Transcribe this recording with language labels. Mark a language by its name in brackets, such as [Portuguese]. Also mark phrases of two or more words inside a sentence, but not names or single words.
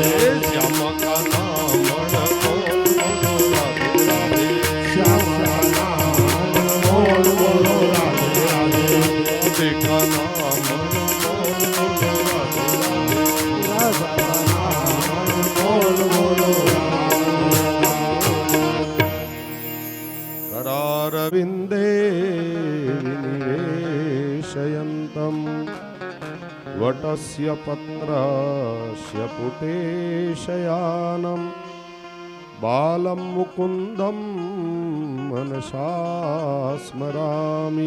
[Hindi] श्यामा का नाम अनमोल बोलो राधे राधे। श्यामा का नाम अनमोल बोलो राधे राधे। राधे का नाम अनमोल बोलो राधे राधे। राधा का नाम अनमोल बोलो [Sanskrit] करारविन्दे विनिवेशयन्तं वटस्य पत्रस्य पुटे शयानं बालं मुकुन्दं मनसा स्मरामि।